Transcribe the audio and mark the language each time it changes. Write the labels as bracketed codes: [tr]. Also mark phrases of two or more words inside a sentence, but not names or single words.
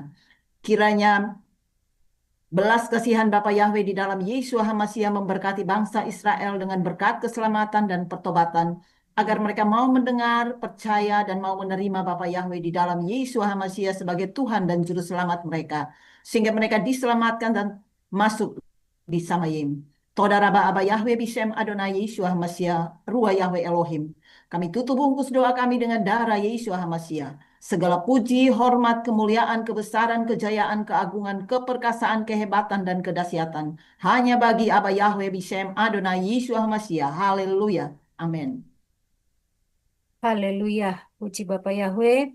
[id] Kiranya belas kasihan Bapa Yahweh di dalam Yeshua Hamasia memberkati bangsa Israel dengan berkat keselamatan dan pertobatan, agar mereka mau mendengar, percaya, dan mau menerima Bapa Yahweh di dalam Yeshua Hamasia sebagai Tuhan dan Juru Selamat mereka, sehingga mereka diselamatkan dan masuk di Samayim. [he] תודה רבה אבא יהוה בשם אדוני ישוע המשיח, רוח יהוה אלוהים. [id] Kami tutup bungkus doa kami dengan darah Yeshua Hamasia. Segala puji, hormat, kemuliaan, kebesaran, kejayaan, keagungan, keperkasaan, kehebatan, dan kedahsyatan hanya bagi [he] אבא יהוה בשם אדוני ישוע המשיח. [id] Haleluya. Amin. Haleluya. Puji Bapak Yahweh.